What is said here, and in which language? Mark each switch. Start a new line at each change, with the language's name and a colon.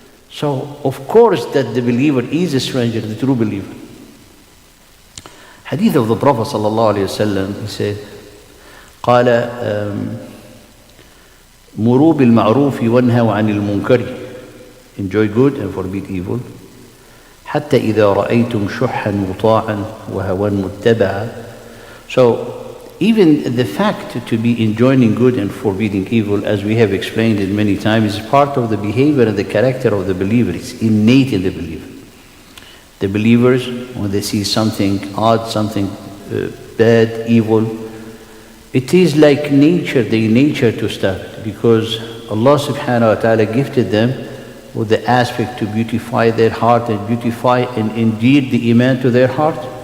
English: So, of course, that the believer is a stranger, the true believer. Hadith of the Prophet sallallahu alaihi wasallam, he said,
Arabic: قال مروا بالمعروف وانهوا عن المنكر,
English: enjoy good and forbid evil.
Arabic: حتى إذا رأيتم شحا مطاعا وهوى متبعا.
English: So, even the fact to be enjoining good and forbidding evil, as we have explained it many times, is part of the behavior and the character of the believer. It's innate in the believer. The believers, when they see something odd, something bad, evil, it is like nature, their nature to stop it, because Allah subhanahu wa ta'ala gifted them with the aspect to beautify their heart and beautify and endear the iman to their heart.